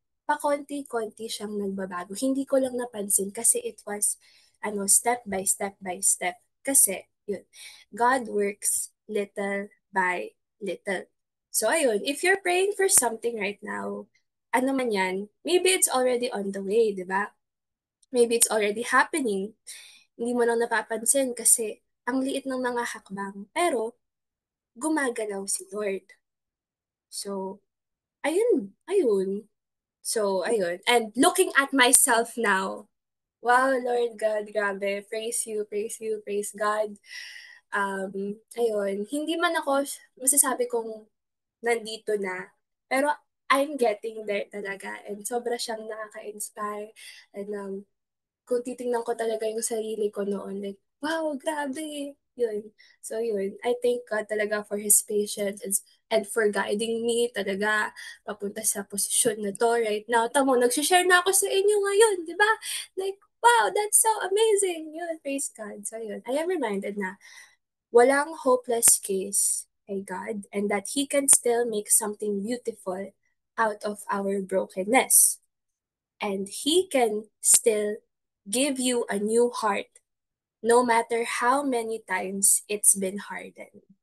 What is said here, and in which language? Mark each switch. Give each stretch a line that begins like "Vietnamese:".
Filipino: Pakonti-konti siyang nagbabago. Hindi ko lang napansin kasi
English: it was step by step by step.
Filipino: Kasi yun,
English: God works little by little. So ayun, if you're praying for something right now,
Filipino: ano man yan,
English: maybe it's already on the way, di ba? Maybe it's already happening.
Filipino: Hindi mo lang napapansin kasi ang liit ng mga hakbang. Pero gumagalaw si Lord. So, ayun. So, ayun.
English: And looking at myself now, wow, Lord God, grabe. Praise you, praise God. Ayun.
Filipino: Hindi man ako masasabi kong nandito na, pero
English: I'm getting there
Filipino: talaga. And sobra siyang nakaka-inspire. And kung titingnan ko talaga yung sarili ko noon, like, wow, grabe. Yun. So, yun.
English: I thank God talaga for His patience and for guiding me talaga
Filipino: papunta sa posisyon na to
English: right now.
Filipino: Tamo, nagsishare na ako sa inyo ngayon, di ba?
English: Like, wow, that's so amazing. Yun, praise God. So, yun. I am reminded
Filipino: na walang
English: hopeless case kay God and that He can still make something beautiful out of our brokenness. And He can still give you a new heart no matter how many times it's been hardened.